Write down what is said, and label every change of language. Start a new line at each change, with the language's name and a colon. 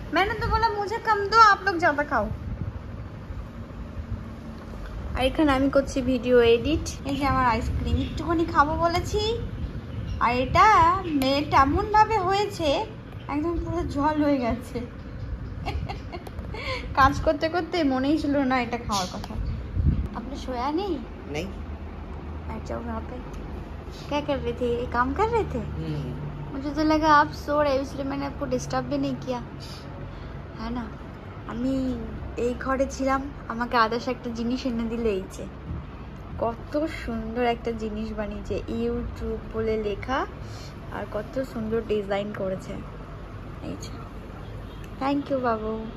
Hindi: मैंने तो बोला मुझे कम दो, आप लोग ज्यादा खाओ।
Bangla: আর এখানে আমি করছি ভিডিও এডিট। এই যে আমার আইসক্রিম একটুখানি খাবো বলেছি, আর এটা মেট এমন ভাবে হয়েছে একদম পুরো জল হয়ে গেছে। কাজ করতে করতে মনেই ছিল না এটা খাওয়ার কথা। আপনি
Hindi: सोया नहीं? नहीं। बैठ जाओ वहाँ पे। क्या कर रहे थे? काम कर रहे थे? मुझे तो लगा आप सो रहे, इसलिए मैंने आपको डिस्टर्ब भी नहीं किया है ना।
Bangla: আমি এই ঘরে ছিলাম, আমাকে আদার্স একটা জিনিস এনে দিলে। এই যে কত সুন্দর একটা জিনিস বানিয়েছে, ইউটিউব বলে লেখা আর কত সুন্দর ডিজাইন করেছে। এই যে
English: thank you
Bangla: बाबू।